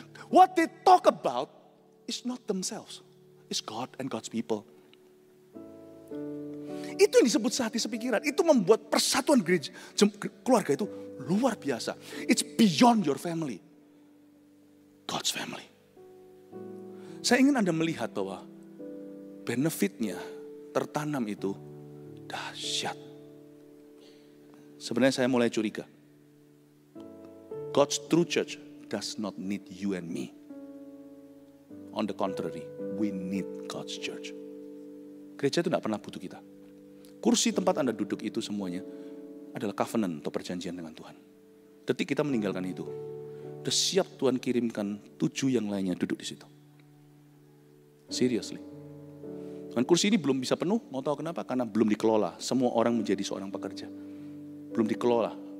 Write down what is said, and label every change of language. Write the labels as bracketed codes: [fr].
[en] What they talk about is not themselves. It's God and God's people. [id] Itu yang disebut sehati sepikiran. Itu membuat persatuan gereja, keluarga itu luar biasa. [en] It's beyond your family. God's family. [id] Saya ingin Anda melihat bahwa benefitnya tertanam itu dahsyat. Sebenarnya saya mulai curiga. [en] God's true church does not need you and me. On the contrary, we need God's church. [id] Gereja itu tidak pernah butuh kita. Kursi tempat Anda duduk itu semuanya adalah covenant atau perjanjian dengan Tuhan. Detik kita meninggalkan itu, sudah siap Tuhan kirimkan 7 yang lainnya duduk di situ. Seriously. Dan kursi ini belum bisa penuh, mau tahu kenapa? Karena belum dikelola. Semua orang menjadi seorang pekerja. Belum dikelola.